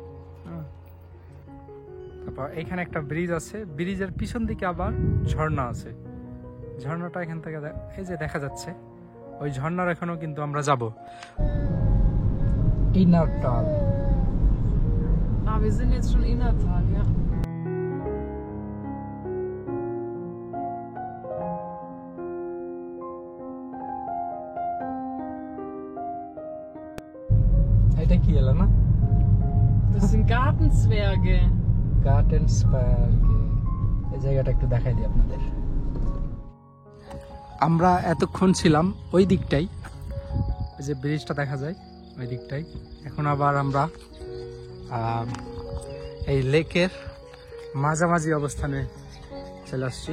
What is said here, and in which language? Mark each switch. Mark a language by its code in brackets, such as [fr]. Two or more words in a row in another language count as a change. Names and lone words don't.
[bn] তারপর এখানে একটা ব্রিজ আছে, ব্রিজের পিছন দিকে আবার ঝর্ণা আছে। ঝর্ণাটা এখান থেকে এই যে দেখা যাচ্ছে, ওই ঝর্ণার এখনো কিন্তু আমরা যাব। ইনারটাল [de] Ah, wir sind jetzt schon Innertal, ja. [bn] এটা কি এলো না? [de] Das sind Gartenzwerge. [bn] গার্ডেন্সবার্গে। এই জায়গাটা একটু দেখাই দিই আপনাদের। আমরা এতক্ষণ ছিলাম ওই দিকটাই, ওই যে ব্রিজটা দেখা যায় ওই দিকটাই। এখন আবার আমরা এই লেকের মাঝামাঝি অবস্থানে চলে আসছি।